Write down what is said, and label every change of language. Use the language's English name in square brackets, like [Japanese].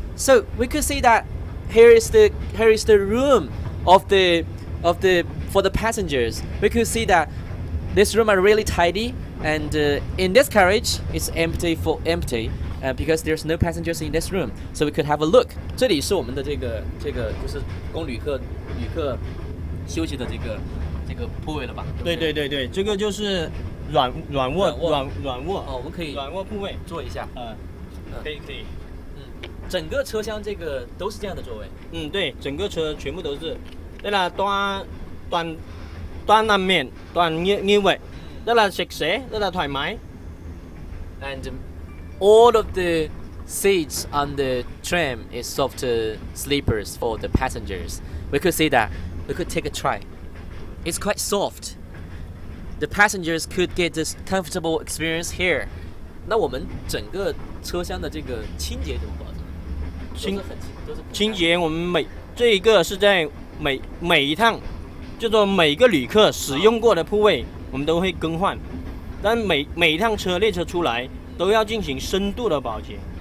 [English] So we could see that here is the room for the passengers. We could see that this room are really tidy And in this carriage, it's empty because there's no passengers in this room, so we could have a look. [Chinese] 这里是我们的这个就是供旅客休息的这个铺位了吧？对，这个就是软卧哦，我们可以软卧铺位坐一下。可以。整个车厢这个都是这样的座位。对，整个车全部都是。 [Vietnamese] đây là toa nằm miệng toàn như vậy, rất là sạch sẽ, rất là thoải mái. [English] And all of the seats on the tram is soft sleepers for the passengers. We could see that. We could take a try. It's quite soft. The passengers could get this comfortable experience here. [Chinese] 那我们整个车厢的这个清洁怎么保证？清洁我们这一个是在每一趟，就说每个旅客使用过的铺位，我们都会更换。但每一趟列车出来都要进行深度的保洁。